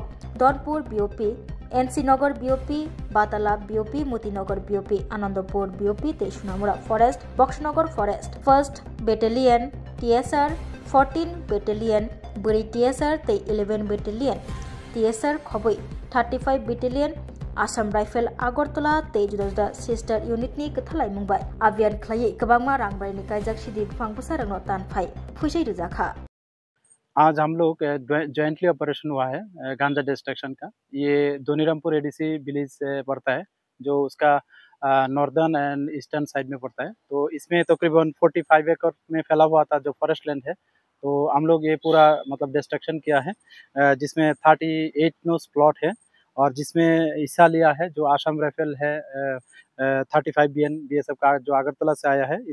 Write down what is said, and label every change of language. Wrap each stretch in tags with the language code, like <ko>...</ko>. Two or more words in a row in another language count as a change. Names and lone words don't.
<trp>Donpur BOP NC Nagar BOP Batala BOP Motinagar BOP Anandapur BOP te Sunamura Forest Boxnagar Forest 1st Battalion TSR 14 Battalion Buri TSR te 11 Battalion TSR Khoboi 35 Battalion Assam Rifle Agartala te juda</trp> <en>sister unit</en> <trp>ni kathalai mungbai abian khlai kabangma rangbai ni kaijak sidi bufang busarang no tanphai phusai rejakha।</trp> <hi>आज हम लोग</hi> <en>jointly operation</en> <hi>हुआ है गांजा डिस्ट्रक्शन का। ये दोनीरामपुर</hi> <en>ADC village</en> <hi>से पड़ता है, जो उसका</hi> <en>northern and eastern side</en> <hi>में पड़ता है। तो इसमें तकरीबन 45 एकड़ में फैला हुआ था जो</hi> <en>forest land</en> <hi>है। तो हम लोग ये पूरा मतलब डिस्ट्रक्शन किया है, जिसमें 38</hi> <en>nos plot</en> <hi>है और जिसमें हिस्सा लिया है जो आसाम राइफल है 35 BSF का जो अगरतला से आया है।</hi>